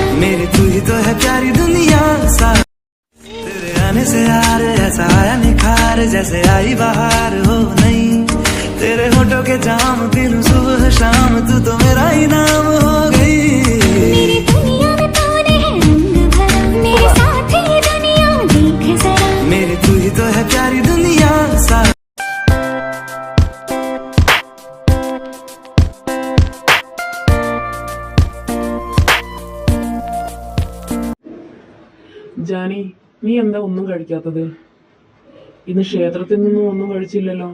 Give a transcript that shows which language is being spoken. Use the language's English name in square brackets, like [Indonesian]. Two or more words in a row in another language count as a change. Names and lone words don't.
[Hindi] मेरी तू ही तो है प्यारी दुनिया सा। तेरे आने से यार ऐसा आया निखार जैसे आई बाहर हो नहीं। तेरे होठों के जाम पी लूं सुबह शाम तू तो मेरा ही नाम हो गई। मेरी दुनिया में तूने है रंग भरा मेरे साथ ही दुनिया देख जरा। मेरी तू ही तो है प्यारी दुनिया सा। [Malayalam] ജാനി, നീ എന്താ ഒന്നും കഴിക്കാത്തത്? ഇന്ന് ക്ഷേത്രത്തിൽ നിന്നും ഒന്നും കഴിച്ചില്ലല്ലോ.